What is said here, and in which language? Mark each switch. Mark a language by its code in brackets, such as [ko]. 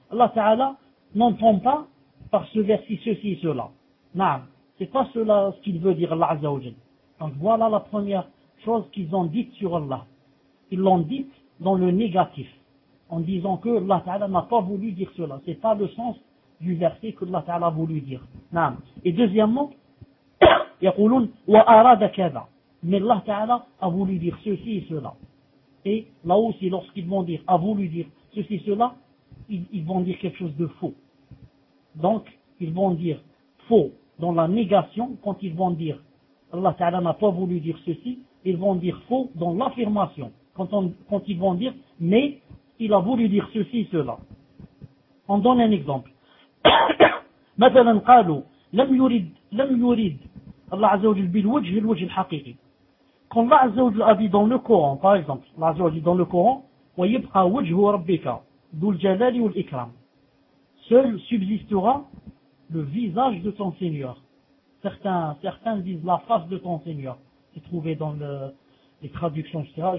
[fr] Allah Ta'ala n'entend pas par ce verset ceci et cela. Naam. C'est pas cela ce qu'il veut dire Allah Azza wa Jal. Donc voilà la première chose qu'ils ont dite sur Allah. Ils l'ont dite dans le négatif, en disant que Allah Ta'ala n'a pas voulu dire cela. C'est pas le sens du verset que Allah Ta'ala a voulu dire. [ar] Naam. [fr] Et deuxièmement, [ar] يقولون وأراد كذا. [fr] Mais Allah Ta'ala a voulu dire ceci et cela. Et là aussi, lorsqu'ils vont dire, a voulu dire ceci, cela, ils vont dire quelque chose de faux. Donc, ils vont dire faux dans la négation, quand ils vont dire Allah Ta'ala n'a pas voulu dire ceci, ils vont dire faux dans l'affirmation, quand ils vont dire, mais il a voulu dire ceci, cela. On donne un exemple. [ar] مثلاً قالوا لم يريد الله عز وجل بالوجه الوجه الحقيقي. [fr] Quand Allah Azza wa Jalla a dit dans le Coran, par exemple, Allah Azza wa Jalla dit dans le Coran, [ar] وَيَبْقَى وَجْهُ رَبِّكَ ذُو الْجَلَالِ وَالْإِكْرَامِ. [fr] Seul subsistera le visage de ton Seigneur. Certains disent la face de ton Seigneur. C'est trouvé dans les traductions, etc.